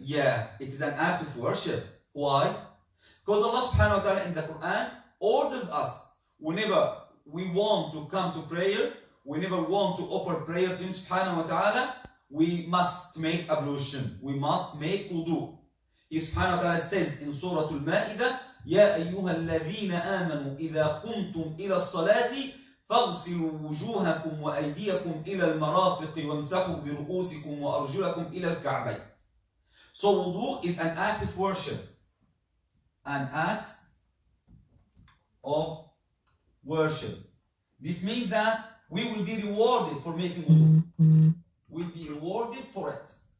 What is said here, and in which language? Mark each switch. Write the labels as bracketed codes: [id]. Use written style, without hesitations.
[en] Yeah, it is an act of worship. Why? Because Allah subhanahu wa ta'ala in the Quran ordered us whenever we want to come to prayer, whenever we want to offer prayer to Him subhanahu wa ta'ala, we must make ablution. We must make wudu. [ar] He subhanahu wa ta'ala says in Surah Al-Ma'idah, يَا أَيُّهَا الَّذِينَ آمَنُوا إِذَا قُمْتُمْ إِلَى الصَّلَاةِ فاغسلوا وجوهكم وأيديكم إلى المرافق وامسحوا برؤوسكم وأرجلكم إلى الكعبين. [en] So wudu is an act of worship. An act of worship. This means that we will be rewarded for making wudu. We'll be rewarded for it.